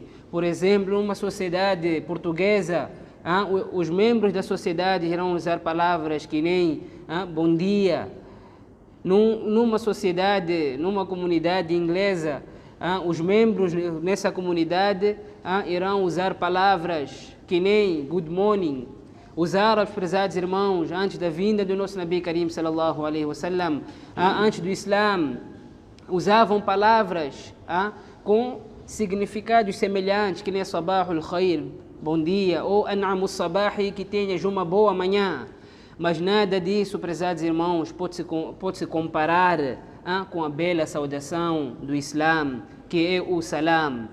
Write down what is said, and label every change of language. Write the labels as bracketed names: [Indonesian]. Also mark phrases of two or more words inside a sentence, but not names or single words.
[Portuguese] Por exemplo, numa sociedade portuguesa, os membros da sociedade irão usar palavras que nem bom dia. Numa sociedade, numa comunidade inglesa, os membros nessa comunidade irão usar palavras que nem [English] good morning. [Portuguese] Os árabes, prezados irmãos, antes da vinda do nosso [Arabic] نبي كريم صلى الله عليه وسلم, [Portuguese] antes do Islã, usavam palavras com significados semelhantes, que nem [Arabic] صباح الخير, [Portuguese] bom dia, ou [Arabic] أنعم صباحي, [Portuguese] que tenhas uma boa manhã. Mas nada disso, prezados irmãos, pode se comparar com a bela saudação do Islã, que é o salam.